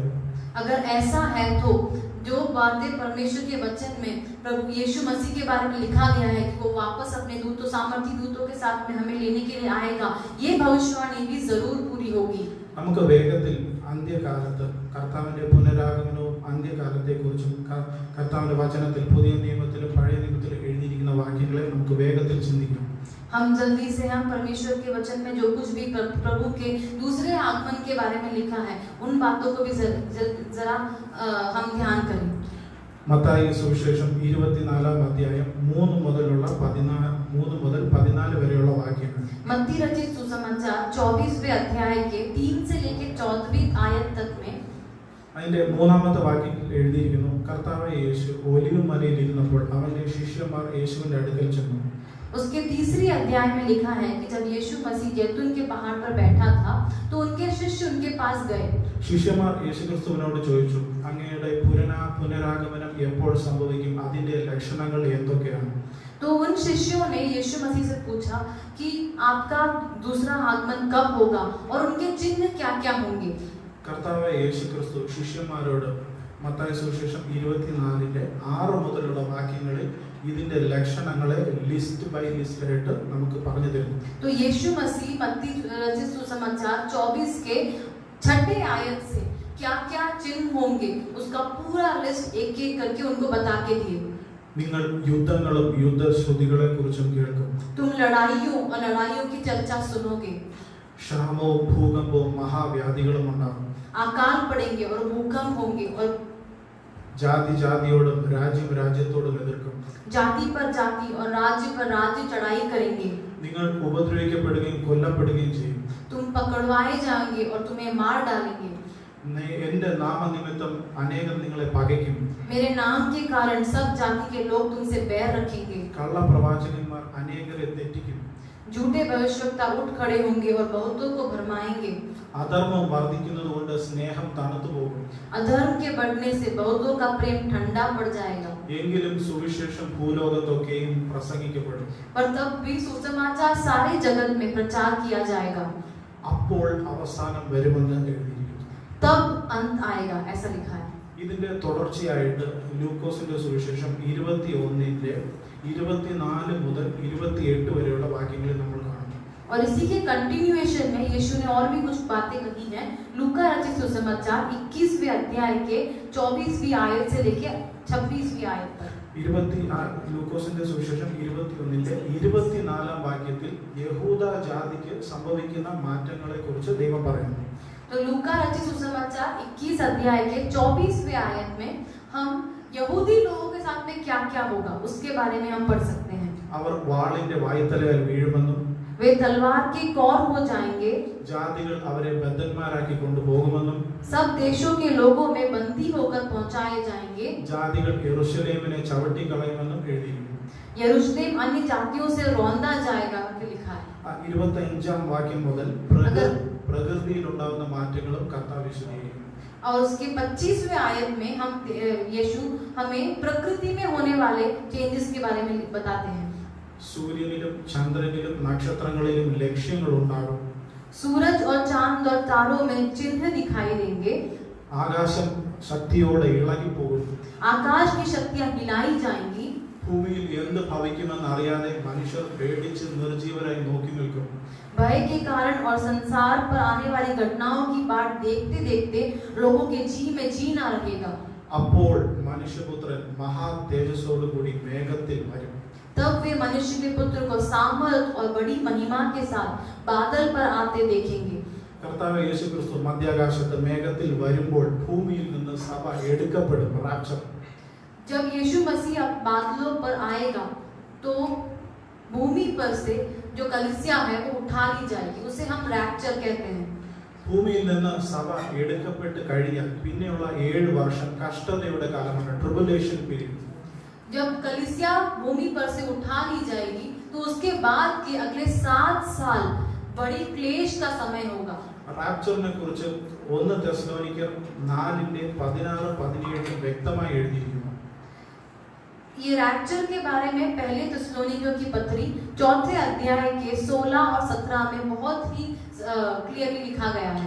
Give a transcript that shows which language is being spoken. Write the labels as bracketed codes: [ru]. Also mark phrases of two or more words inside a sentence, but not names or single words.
[hi] अगर ऐसा है तो जो बातें परमेश्वर के वचन में प्रभु यीशु मसीह के बारे में लिखा गया है कि वो वापस अपने दूतों, सामर्थी दूतों के साथ में हमें लेने के लिए आएगा, ये भविष्यवाणी भी जरूर पूरी होगी. [ml] നമുക്ക് വേഗത്തിൽ അന്ത്യകാലത്ത് കർത്താവിന്റെ പുനരാഗമനവും അന്ത്യകാലത്തെ കുറിച്ചും കർത്താവിന്റെ വചനത്തിൽ പുതിയ നിയമത്തിലും പഴയ നിയമത്തിലും എഴുതിയിരിക്കുന്ന വാക്യങ്ങളെ നമുക്ക് വേഗത്തിൽ ചിന്തിക്കാം. [hi] हम जल्दी से हम परमेश्वर के वचन में जो कुछ भी प्रभु के दूसरे आगमन के बारे में लिखा है उन बातों को भी जरा हम ध्यान करें. [ml] മത്തായി സുവിശേഷം 24 അധ്യായം 3 മുതൽ 14 വരെയുള്ള വാക്യങ്ങൾ. [hi] मत्ती रचित सुसमाचार 24वें अध्याय के 3 से लेकर 14वीं आयत तक में [ml] അതിന്റെ 3ാമത്തെ വാക്യത്തിൽ എഴുതിയിരിക്കുന്നു, കർത്താവായ യേശു ഒലിവ് മലയിൽ ഇരുന്നപ്പോൾ അവന്റെ ശിഷ്യന്മാർ യേശുവിന്റെ അടുക്കൽ ചെന്നു. [hi] उसके तीसरी अध्याय में लिखा है कि जब यीशु मसीह जैतून के पहाड़ पर बैठा था तो उनके शिष्य उनके पास गए. [ml] ശിഷ്യന്മാർ യേശുക്രിസ്തുവിനോട് ചോദിച്ചു, അങ്ങയുടെ പുനരാഗമനം എപ്പോൾ സംഭവിക്കും, അതിന്റെ ലക്ഷണങ്ങൾ എന്തൊക്കെയാണ്? [hi] तो उन शिष्यों ने यीशु मसीह से पूछा कि आपका दूसरा आगमन कब होगा और उनके चिन्ह क्या-क्या होंगे. [ml] കർത്താവായ യേശുക്രിസ്തു ശിഷ്യന്മാരോട് മത്തായി സുവിശേഷം 24:6 മുതലുള്ള വാക്യങ്ങളിൽ ഇതിന്റെ ലക്ഷണങ്ങളെ [en] list by list [ml] ആയിട്ട് നമുക്ക് പറഞ്ഞു തരുന്നു. [hi] तो यीशु मसीह मत्ती रचित सुसमाचार 24 के 6 आयत से क्या-क्या चिन्ह होंगे उसका पूरा लिस्ट एक-एक करके उनको बता के दिए. [ml] നിങ്ങൾ യുദ്ധങ്ങളും യുദ്ധശ്രുതികളെ കുറിച്ചും കേൾക്കും. [hi] तुम लड़ाइयों की चर्चा सुनोगे. [ml] ക്ഷാമവും ഭൂകമ്പവും മഹാവ്യാധികളും ഉണ്ടാകും. [hi] अकाल पड़ेंगे और भूकंप होंगे और [ml] ജാതി ജാതിയോടും രാജ്യം രാജ്യത്തോടും എതിർക്കും. [hi] जाति पर जाति और राज्य पर राज्य चढ़ाई करेंगे. [ml] നിങ്ങൾ ഉപദ്രവിക്കപ്പെടുകയും കൊല്ലപ്പെടുകയും ചെയ്യും. [hi] तुम पकड़वाए जाओगे और तुम्हें मार डालेंगे. [ml] എന്റെ നാമനിമിത്തം അനേകർ നിങ്ങളെ പകയ്ക്കും. [hi] मेरे नाम के कारण सब जाति के लोग तुमसे बैर रखेंगे. [ml] കള്ളപ്രവാചകന്മാർ അനേകരെ തെറ്റിക്കും. [hi] झूठे भविष्यवक्ता उठ खड़े होंगे और बहुतों को भरमाएंगे। [ml] അധർമ്മം വർദ്ധിക്കുന്നതുകൊണ്ട് സ്നേഹം തണുത്തു പോകും. [hi] अधर्म के बढ़ने से बहुतों का प्रेम ठंडा पड़ जाएगा। [ml] എങ്കിലും സുവിശേഷം ഭൂലോകത്തൊക്കെയും പ്രസംഗിക്കപ്പെടും. [hi] पर तब भी सुसमाचार सारे जगत में प्रचार किया जाएगा। [ml] അപ്പോൾ അവസാനം വരുമെന്ന് എഴുതിയിരിക്കുന്നു. [hi] तब अंत आएगा, ऐसा लिखा है। [ml] ഇതിന്റെ തുടർച്ചയായിട്ട് ലൂക്കോസിന്റെ സുവിശേഷം 21-ന്റെ 24 മുതൽ 28 വരെയുള്ള വാക്യങ്ങളിൽ നമ്മൾ കാണുന്നു. [hi] और इसी के कंटिन्यूएशन में यीशु ने और भी कुछ बातें कही हैं। लूका रचित सुसमाचार 21वें अध्याय के 24वीं आयत से लेकर 26वीं आयत तक। [ml] ലൂക്കോസിന്റെ സുവിശേഷം 21-ന്റെ 24-ാം വാക്യത്തിൽ യഹൂദ ജാതിക്ക് സംഭവിക്കുന്ന മാറ്റങ്ങളെ കുറിച്ച് ദൈവം പറയുന്നു. [hi] तो लूका रचित सुसमाचार 21 अध्याय के 24वें आयत में हम यहूदी लोगों के साथ में क्या-क्या होगा उसके बारे में हम पढ़ सकते हैं। [ml] അവർ വാളിന്റെ വായ്ത്തലയാൽ വീഴുമെന്നും [hi] वे तलवार के कौर हो जाएंगे, [ml] ജാതികൾ അവരെ ബദ്ധന്മാരാക്കി കൊണ്ടുപോകുമെന്നും [hi] सब देशों के लोगों में बंदी होकर पहुंचाए जाएंगे, [ml] ജാതികൾ യെരൂശലേമിനെ ചവിട്ടി കളയുമെന്നും എഴുതിയിരിക്കുന്നു. [hi] यरूशलेम अन्य जातियों से रौंदा जाएगा कि लिखा है। [ml] 25-ാം വാക്യം മുതൽ പ്രകൃതിയിൽ ഉണ്ടാകുന്ന മാറ്റങ്ങളും കർത്താവ് വിശദീകരിക്കുന്നു. [hi] और उसके 25वें आयत में हम यीशु हमें प्रकृति में होने वाले चेंजेस के बारे में बताते हैं। [ml] സൂര്യനിലും ചന്ദ്രനിലും നക്ഷത്രങ്ങളിലും ലക്ഷ്യങ്ങൾ ഉണ്ടാകും. [hi] सूरज और चांद और तारों में चिन्ह दिखाई देंगे, [ml] ആകാശം ശക്തിയോടെ ഇളകിപ്പോകും. [hi] आकाश की शक्तियां हिलाई जाएंगी, [ml] ഭൂമിയിൽ എന്ത് ഭവിക്കുമെന്ന് അറിയാതെ മനുഷ്യർ പേടിച്ച് നിർജീവരായി നോക്കി നിൽക്കും. [hi] भय के कारण और संसार पर आने वाली घटनाओं की बाट देखते देखते लोगों के जी में जी ना रहेगा। [ml] അപ്പോൾ മനുഷ്യപുത്രൻ മഹാ തേജസ്സോടു കൂടി മേഘത്തിൽ വരും. [hi] तब वे मनुष्य के पुत्र को सामर्थ और बड़ी महिमा के साथ बादल पर आते देखेंगे। [ml] കർത്താവ് യേശുക്രിസ്തു മധ്യാകാശത്ത് മേഘത്തിൽ വരുമ്പോൾ ഭൂമിയിൽ നിന്ന് സഭ എടുക്കപ്പെടും. റാപ്ചർ. [hi] जब यीशु मसीह बादलों पर आएगा तो भूमि पर से जो कलीसिया है वो उठा ली जाएगी, उसे हम रैप्चर कहते हैं। [ml] ഭൂമിയിൽ നിന്ന് സഭ എടുക്കപ്പെട്ട് കഴിഞ്ഞാൽ പിന്നെയുള്ള 7 വർഷം കഷ്ടതയുടെ കാലമാണ്, [en] tribulation period. [hi] जब कलीसिया भूमि पर से उठा ली जाएगी तो उसके बाद के अगले 7 साल बड़ी क्लेश का समय होगा। [ml] റാപ്ചറിനെ കുറിച്ച് 1 തെസ്സലോനിക്കർ 4-16-17 വ്യക്തമായി എഴുതിയിരിക്കുന്നു. [hi] ये रैप्चर के बारे में पहले थिस्सलुनीकियों की पत्री 4थे अध्याय के 16 और 17 में बहुत ही क्लियरली लिखा गया है।